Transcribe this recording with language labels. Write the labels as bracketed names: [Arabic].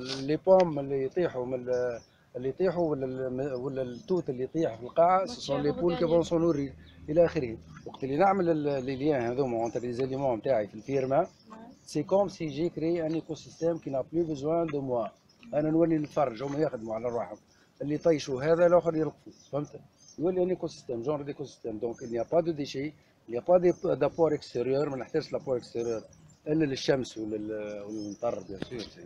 [French] Les pommes [Arabic] اللي يطيحوا ولا التوت اللي يطيح في القاعة [French] ce sont les poules qui vont s'en nourrir [Arabic] إلى آخره. وقت اللي نعمل [French] les liens [Arabic] هذوما [French] entre les éléments [Arabic] نتاعي في الفيرما [French] c'est comme si j'ai créé un écosystème qui n'a plus besoin de moi. [Arabic] أنا نولي نتفرج هما يخدموا على روحهم اللي يطيشوا هذا الآخر يلقفوا. فهمت؟ يولي [French] un écosystème genre d'écosystème. Donc il n'y a pas de déchets, il n'y a pas d'apport extérieur. [Arabic] ما نحتاجش [French] l'apport extérieur [Arabic] إلا للشمس والمطر [French] bien sûr.